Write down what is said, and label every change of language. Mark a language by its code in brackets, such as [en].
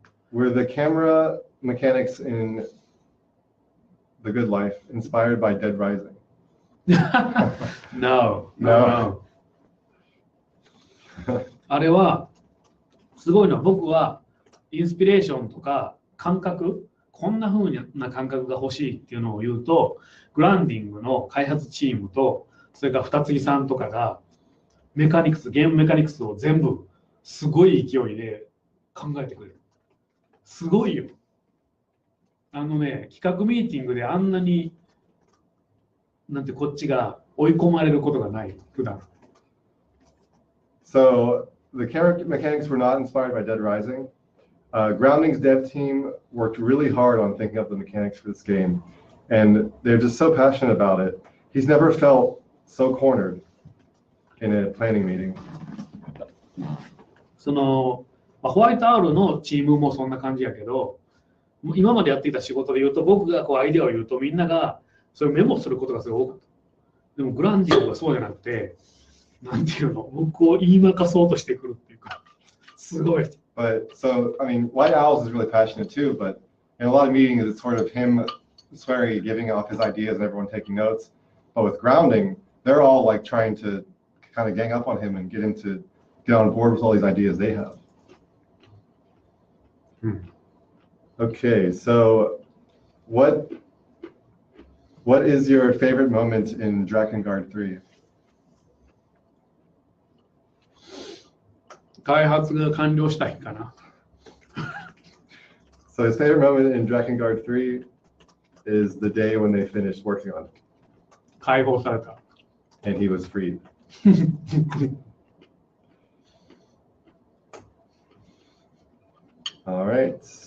[en] Were the camera mechanics in The Good Life inspired by Dead Rising? No. [ja] あれはすごいのは、僕はインスピレーションとか感覚、こんな風な感覚が欲しいっていうのを言うと、グランディングの開発チームと、それから二木さんとかがゲームメカニクスを全部すごい勢いで考えてくれる。すごいよ。企画ミーティングであんなに、なんてこっちが追い込まれることがない、普段。 [en] So the character mechanics were not inspired by Dead Rising. Grounding's dev team worked really hard on thinking up the mechanics for this game, and they're just so passionate about it. He's never felt so cornered in a planning meeting. [ja] ホワイトアウルのチームもそんな感じやけど、今までやっていた仕事で言うと、僕がアイデアを言うとみんながそれをメモすることがすごい多かった。でもグランディオはそうじゃなくて、なんていうの、僕を言いまかそうとしてくるっていうか、すごい。 [en] But so, I mean, White Owls is really passionate too, but in a lot of meetings, it's sort of him, Swery, giving off his ideas and everyone taking notes. But with Grounding, they're all like trying to kind of gang up on him and get him to get on board with all these ideas they have. Okay, so what is your favorite moment in Drakengard 3? [ja] 開発が完了した日かな。 [en] So his favorite moment in Drakengard 3 is the day when they finished working on it. [ja] 解放された。 [en] And he was freed. All right.